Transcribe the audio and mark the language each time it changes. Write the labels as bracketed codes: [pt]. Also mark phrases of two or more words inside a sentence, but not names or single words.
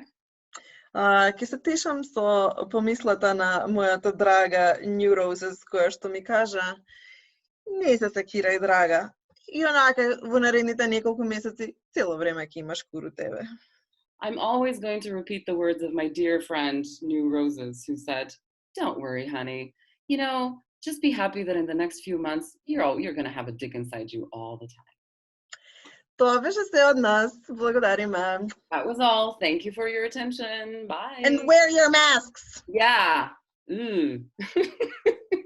[mk] Ке се тешам со помислата на мојата драга New Roses, која што ми кажа, не се секирај, драга. И онака во наредните неколку месеци цело време ќе имаш куру тебе. [en] I'm always going to repeat the words of my dear friend New Roses, who said, "Don't worry, honey. You know, just be happy that in the next few months you're going to have a dick inside you all the time." [mk] Тоа беше се од нас. Благодариме. [en] That was all. Thank you for your attention. Bye. And wear your masks. Yeah.